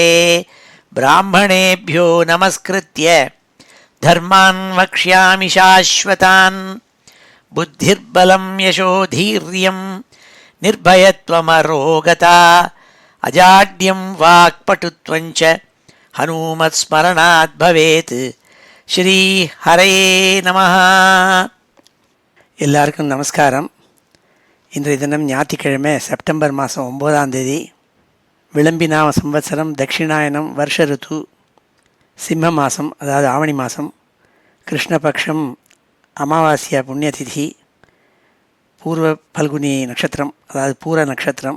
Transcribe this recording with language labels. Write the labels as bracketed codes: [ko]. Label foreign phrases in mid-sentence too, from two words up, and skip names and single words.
[sa] ब्राह्मणेभ्यो नमस्कृत्य धर्मान् वक्ष्यामि शाश्वतान्। बुद्धिर्बलं यशोधीर्यं निर्भयत्वमरोगता अजाड्यं वाक्पटुत्वं च हनुमत्स्मरणात् भवेत्। श्री हरये நமः. [ta] எல்லாருக்கும் நமஸ்காரம். இன்றைய தினம் ஞாயிற்றுக்கிழமை செப்டம்பர் மாதம் 9ஆம் தேதி. விளம்பினாம சம்வத்சரம் தட்சிணாயனம் வருஷ ருத்து சிம்ம மாதம், அதாவது ஆவணி மாதம், கிருஷ்ணபக்ஷம் அமாவாஸ்யா புண்ணியதிதி, பூர்வ பல்குனி நட்சத்திரம், அதாவது பூர நட்சத்திரம்.